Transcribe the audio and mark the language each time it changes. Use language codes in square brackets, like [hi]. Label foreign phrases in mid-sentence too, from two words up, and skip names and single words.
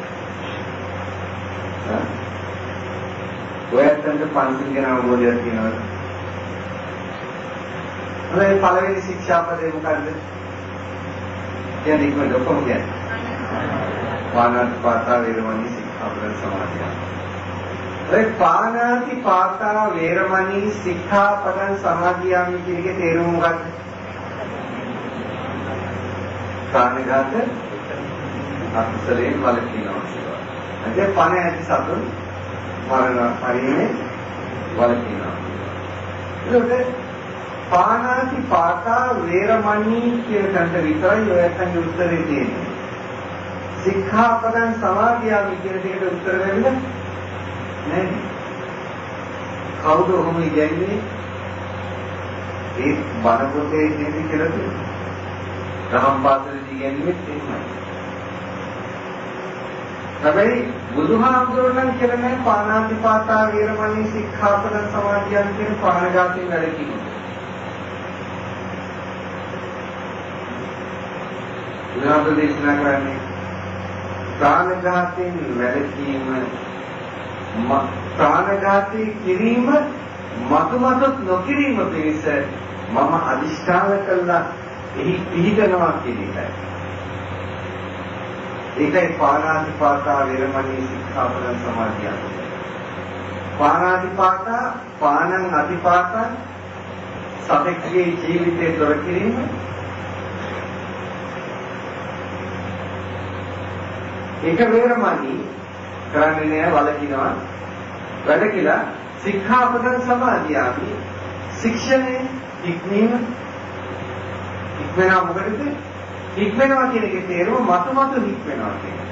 [si] ඔයයන්ට පන්සිල් ගැන අවබෝධයක් තියෙනවද? ඔය පළවෙනි ශික්ෂාපදේ මොකද්ද? කියන්නේ කොහොමද ඔක්කොම කියන්නේ? [pi] පාණාතිපාතා වේරමණී සික්ඛාපද සමාදියා. [si] ඔය [pi] පාණාතිපාතා වේරමණී සික්ඛාපදං සමාදියාමි [si] කියන එකේ තේරුම මොකක්ද? ප්‍රාණඝාත අකුසලයෙන් වළකිනවා කියලා. අද පණ ඇති සතුන් මරණ පරිමේ වළකිනවා. ඒකට [pi] පාණාතිපාතා වේරමණී [si] කියන තැනට විතරයි ඔයයන්ගේ උත්තරේ තියෙන්නේ. [pi] සික්ඛාපදං සමාදියාමි [si] කියන දෙකට උත්තර දෙන්න නෑ. කවුද ඔහොම කියන්නේ? ඒ බණ පොතේ ඉන්නේ කියලා තියෙනවා. රහම් පාසලේ කියන්නේ එහෙමයි. හැබැයි බුදුහාමුදුරුවෝ නම් කියලා නෑ [pi] පාණාතිපාතා වේරමණී සික්ඛාපදං සමාදියාමි [si] කියන ප්‍රාණඝාතයෙන් වැළකීම. බුදුහාමුදුරුවෝ දේශනා කරන්නේ ප්‍රාණඝාතයෙන් වැළකීම ප්‍රාණඝාතී කිරීම මතුමතුත් නොකිරීම පිණිස මම අදිෂ්ඨාන කළා එහි පිහිටනවා කියන එකයි. [pi] ඒකයි පාණාතිපාතා වේරමණී සික්ඛාපදං සමාදියාමි. පාණාතිපාතා පාණං අතිපාතා [si] සතෙක්ගේ ජීවිතේ දොර කිරීම ඒක වේරමණී කරන්නේ නෑ වලකිනවා වැඩ කියලා [pi] සික්ඛාපදං සමාදියාමි [si] ශික්ෂණය ඉක්මීම ඉක්මනවා මොකටද ඉක්මනවා කියන එකේ තේරුම මතුමතු ඉක්මනවා කියන එක.